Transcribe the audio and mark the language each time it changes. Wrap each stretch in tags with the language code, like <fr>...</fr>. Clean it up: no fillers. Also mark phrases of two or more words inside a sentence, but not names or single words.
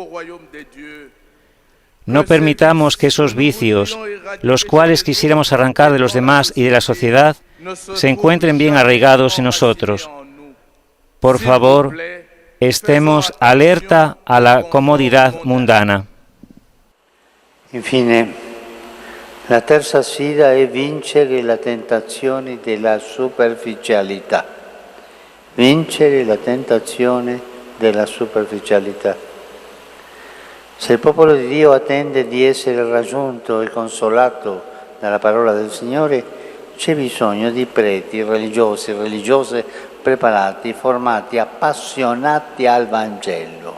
<es>No permitamos que esos vicios, los cuales quisiéramos arrancar de los demás y de la sociedad, se encuentren bien arraigados en nosotros. Por favor, estemos alerta a la comodidad mundana.</es> <it>Infine, la terza sfida è vincere la tentazione della superficialità. Vincere la tentazione della superficialità. Se il popolo di Dio attende di essere raggiunto e consolato dalla parola del Signore, c'è bisogno di preti, religiosi, religiose preparati, formati, appassionati al Vangelo.</it>